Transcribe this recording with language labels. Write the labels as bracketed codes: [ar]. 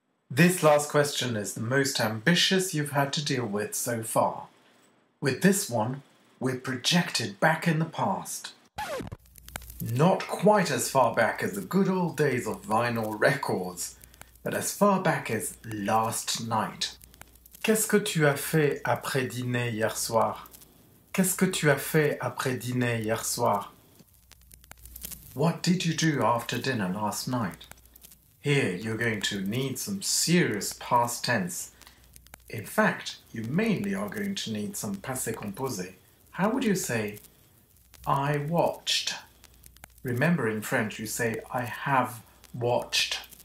[en] This last question is the most ambitious you've had to deal with so far. With this one, we're projected back in the past. Not quite as far back as the good old days of vinyl records, but as far back as last night. [fr] Qu'est-ce que tu as fait après dîner hier soir? Qu'est-ce que tu as fait après dîner hier soir? [en] What did you do after dinner last night? Here you're going to need some serious past tense. In fact, you mainly are going to need some passé composé. How would you say, I watched? Remember in French you say, I have watched.